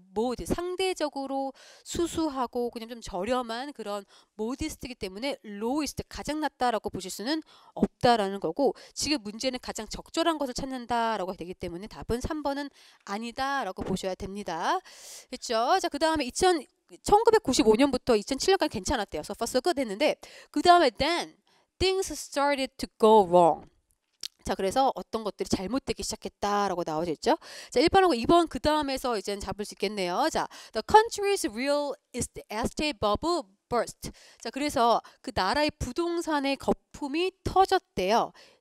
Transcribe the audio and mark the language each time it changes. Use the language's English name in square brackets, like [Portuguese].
[Korean] 모드 상대적으로 수수하고 그냥 좀 저렴한 그런 모디스트이기 때문에 로이스트 가장 낮다라고 보실 수는 없다라는 거고 지금 문제는 가장 적절한 것을 찾는다라고 되기 때문에 답은 3번은 아니다라고 보셔야 됩니다. 그렇죠? 자, 그다음에 1995년부터 2007년까지 괜찮았대요. [English] So far so good [Korean] 했는데 그 다음에 [English] then things started to go wrong. [Korean] 자, 그래서 어떤 것들이 잘못되기 시작했다라고 나오죠. 자, 1번하고 2번 그 다음에서 이제 잡을 수 있겠네요. [English] 자, the country's real estate bubble burst. [Korean] 자, 그래서 그 나라의 부동산의 거품이 터졌대요.